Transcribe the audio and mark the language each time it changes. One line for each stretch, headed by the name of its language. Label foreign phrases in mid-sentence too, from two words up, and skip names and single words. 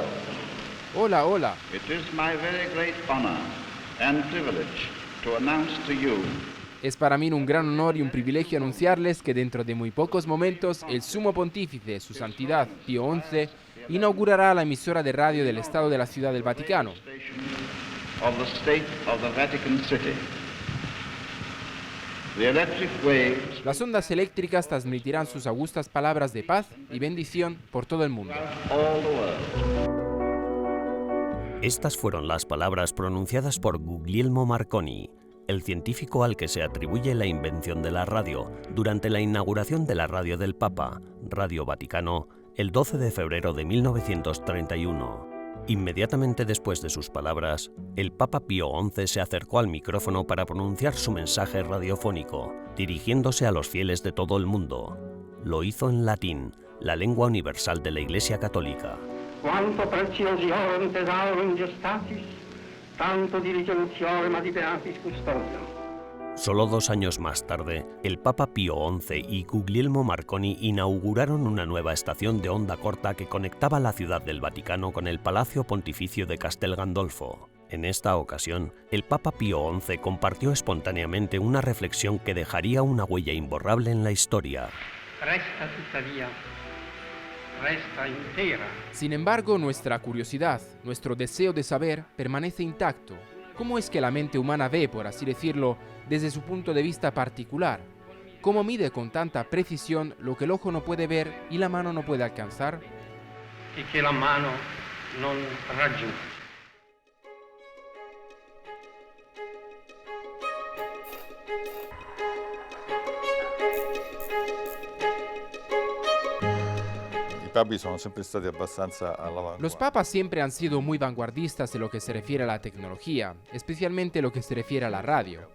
Spanish: Hola, hola.
English: It is my very great honor and privilege to announce to you.
Spanish: Es para mí un gran honor y un privilegio anunciarles que dentro de muy pocos momentos el Sumo Pontífice, Su Santidad Pío XI, inaugurará la emisora de radio del Estado de la Ciudad del Vaticano.
English: Of the state of the Vatican City. The electric waves
Spanish: Las ondas eléctricas transmitirán sus augustas palabras de paz y bendición por todo el mundo.
English: all the world.
Spanish: Estas fueron las palabras pronunciadas por Guglielmo Marconi, el científico al que se atribuye la invención de la radio, durante la inauguración de la radio del Papa, Radio Vaticano, el 12 de febrero de 1931. Inmediatamente después de sus palabras, el Papa Pío XI se acercó al micrófono para pronunciar su mensaje radiofónico, dirigiéndose a los fieles de todo el mundo. Lo hizo en latín, la lengua universal de la Iglesia Católica.
Latin: Quanto preciosiorem thesaurum gestatis, tanto diligentiorem adipeatis custodiam.
Spanish: Solo 2 años más tarde, el Papa Pío XI y Guglielmo Marconi inauguraron una nueva estación de onda corta que conectaba la Ciudad del Vaticano con el Palacio Pontificio de Castel Gandolfo. En esta ocasión, el Papa Pío XI compartió espontáneamente una reflexión que dejaría una huella imborrable en la historia.
Italian: Resta tuttavia, resta intera.
Spanish: Sin embargo, nuestra curiosidad, nuestro deseo de saber, permanece intacto. ¿Cómo es que la mente humana ve, por así decirlo, desde su punto de vista particular? ¿Cómo mide con tanta precisión lo que el ojo no puede ver y la mano no puede alcanzar?
Italian: E che la mano non raggiunge.
Spanish: Los papas siempre han sido muy vanguardistas en lo que se refiere a la tecnología, especialmente lo que se refiere a la radio.